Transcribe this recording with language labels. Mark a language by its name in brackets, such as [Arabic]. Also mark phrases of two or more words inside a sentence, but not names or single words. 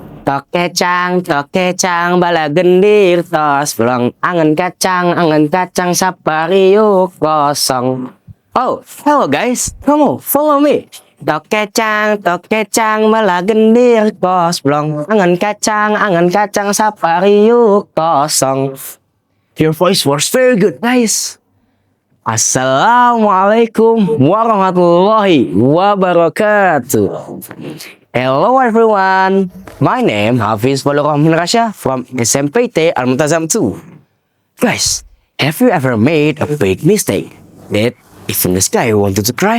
[Sundanese] tok kecang, bala gendir tos blong, angen kacang sapariuk kosong. [English] Oh, hello guys, come on, follow me. [Sundanese] Tok kecang, bala gendir tos blong, angen kacang sapariuk kosong. [English] Your voice was very good, guys. [Arabic] السلام عليكم ورحمة الله وبركاته. [English] Hello everyone, my name Hafiz Fadlurrohman from SMPT Al-Multazam 2. Guys, have you ever made a big mistake that even the sky wanted to cry?